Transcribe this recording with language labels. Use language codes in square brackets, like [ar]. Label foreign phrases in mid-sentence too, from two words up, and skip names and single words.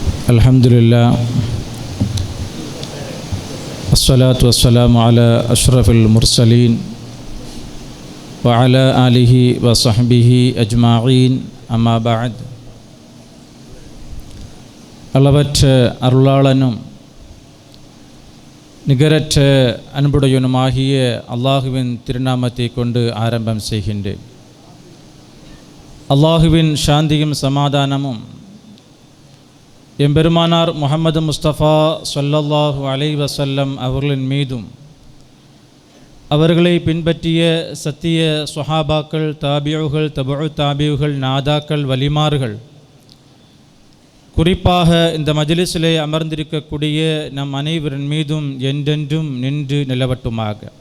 [ar] الحمد لله الصلاة والسلام على أشرف المرسلين وعلى آله وصحبه أجمعين أما بعد. [ta] அளவற்ற அருளாளனும் நிகரற்ற அன்புடையனுமாகிய அல்லாஹுவின் திருநாமத்தை கொண்டு ஆரம்பம் செய்கின்றேன். அல்லாஹுவின் சாந்தியும் சமாதானமும் எம்பெருமானார் முஹம்மது முஸ்தபா [ar] صلى الله عليه وسلم [ta] அவர்களின் மீதும் அவர்களை பின்பற்றிய சத்திய சுஹாபாக்கள், தாபியுகள், தபுஉ தாபியுகள், நாதாக்கள், வலிமார்கள், குறிப்பாக இந்த மஜ்லிஸிலே அமர்ந்திருக்கக்கூடிய நம் அனைவரின் மீதும் என்றென்றும் நின்று நிலவட்டுமாக.